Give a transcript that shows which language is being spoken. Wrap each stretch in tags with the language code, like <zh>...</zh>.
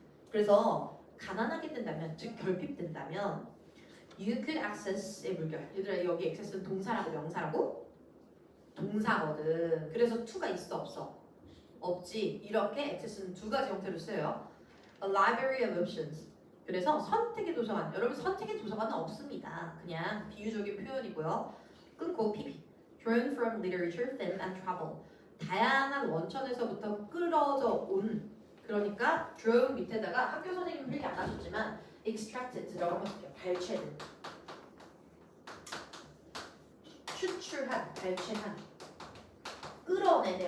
<ko>그래서 가난하게 된다면 즉 결핍된다면</ko> <en>you could access</en> <ko>의 물결 얘들아 여기 access는 동사라고 명사라고? 동사거든. 그래서 to가 있어 없어? 없지. 이렇게 access는 두 가지 형태로 쓰여요.</ko> <en>A library of options.</en> <ko>그래서 선택의 도서관. 여러분 선택의 도서관은 없습니다. 그냥 비유적인 표현이고요. 끊고 PP.</ko> <en>Drawn from literature, film, and travel.</en> <ko>다양한 원천에서부터 끌어져 온. 그러니까 drawn 밑에다가 학교 선생님은 필기 안 하셨지만 extracted라고 한번 쓸게요. 발췌된. 추출한, 발췌한. 끌어내네.</ko>